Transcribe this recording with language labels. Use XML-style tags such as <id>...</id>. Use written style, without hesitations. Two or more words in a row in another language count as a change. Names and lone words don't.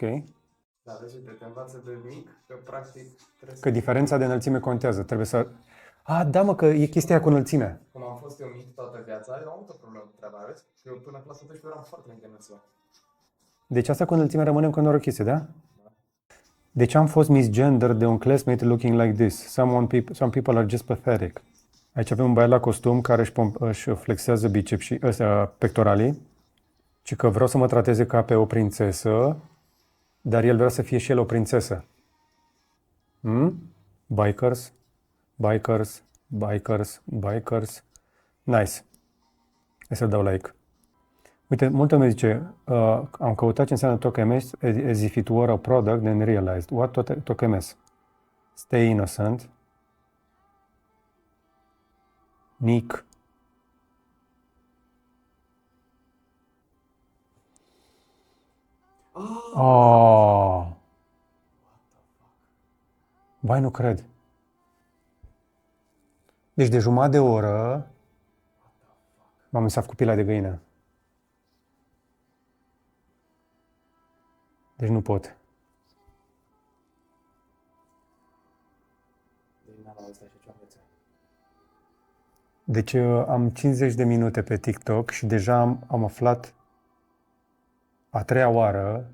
<ro>Da, deci te învață de mic, că practic trebuie Că diferența de înălțime contează. Trebuie să... Da, mă, că e chestia aia cu înălțimea. Cum am fost eu mic toată viața, eu am avut o problemă cu treaba, vezi? Eu până în clasa 12 eram foarte mic de înălțime. Deci asta cu înălțimea rămâne încă o chestie, da? Deci am fost misgender de un</ro> <en>classmate looking like this. Some people are just pathetic.</en> <ro>Aici avem un băiat la costum care își flexează biceps și pectoralii. ci că vreau să mă trateze ca pe o prințesă, dar el vrea să fie și el o prințesă.</ro> <en>Bikers, bikers, bikers, bikers.</en> <ro>Nice. Hai să dau like. Uite, multă lume zice, am căutat ce înseamnă TOCMS</ro> <en>as if it were a product, then realized. What TOCMS? Stay innocent. Nick. Oh.</en> <ro>Bai, nu cred. Deci de jumătate de oră m-am s-a făcut pila de găină. Deci nu pot. Deci am 50 de minute pe TikTok și deja am aflat a treia oară.</ro>